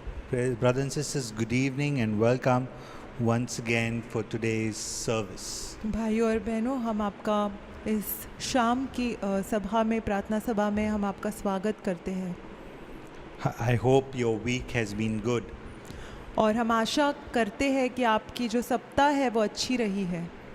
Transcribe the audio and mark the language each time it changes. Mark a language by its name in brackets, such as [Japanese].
[English] Brothers and sisters, good evening and welcome once again for today's service. [Hindi] भाइयों और बहनों, हम आपका इस शाम की सभा में, प्रार्थना सभा में हम आपका स्वागत करते हैं। [English] I hope your week has been good. [Hindi] और हम आशा करते हैं कि आपकी जो सप्ताह है वो अच्छी रही है।